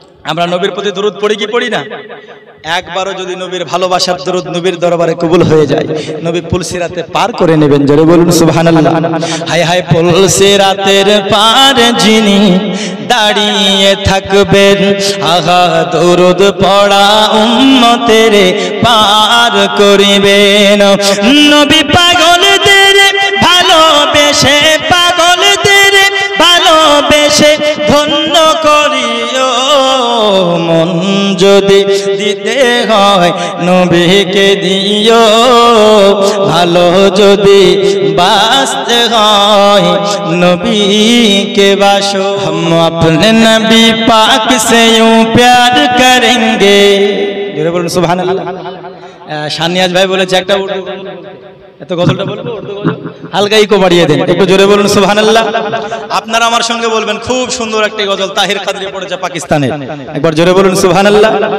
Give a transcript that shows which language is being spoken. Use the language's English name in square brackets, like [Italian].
[Bangla] আমরা নবীর প্রতি দরুদ পড়ি কি পড়ি না একবারও যদি নবীর ভালোবাসার দরুদ নবীর দরবারে কবুল হয়ে যায় নবী পুলসিরাতে পার করে নেবেন জোরে বলুন সুবহানাল্লাহ হায় হায় পুলসিরাতের পার যিনি দাঁড়িয়ে থাকবেন আহা দরুদ পড়া উম্মতের পার করিবেন নবী পাগলদের ভালোবেসে পাগলদের ভালোবেসে ধন্য করিও মন যদি দিতে হয় নবীকে দিও, ভালো যদি বাঁচতে হয় नबी के बाशो। [Hindi] हम अपने नबी पाक से यूं प्यार करेंगे। [Bangla] জোরে বলুন সুবহানাল্লাহ। শানিয়াজ ভাই বলেছে একটা এত গজলটা বলবো, হালকা ইকো বাড়িয়ে দেন, একটু জোরে বলুন সুবহানাল্লাহ। আপনারা আমার সঙ্গে বলবেন, খুব সুন্দর একটা গজল তাহির কাদরি পড়েছে পাকিস্তানে, একবার জোরে বলুন সুবহানাল্লাহ।